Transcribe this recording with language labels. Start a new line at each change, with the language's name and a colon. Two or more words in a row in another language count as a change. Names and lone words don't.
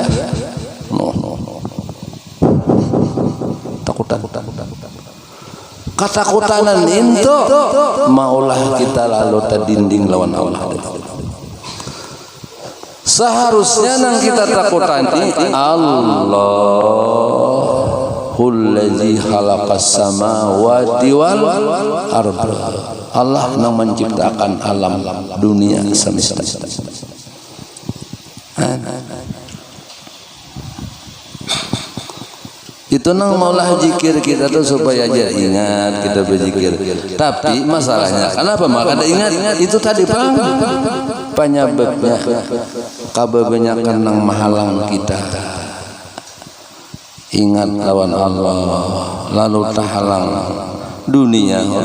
Banjar: Takutan. Ketakutan itu maulah kita lalu terdinding lawan Allah. Seharusnya nang kita takutan
Arabic: الله الذي خلق السماوات والأرض.
Banjar: Allah nang menciptakan alam dunia semesta. Itu nang maulah zikir kita tuh supaya aja ingat kita berzikir. Tapi masalahnya kenapa maka ada ingat itu tadi penyebabnya kabebanyakan nang mahalang kita ingat lawan Allah lalu tahalang dunia.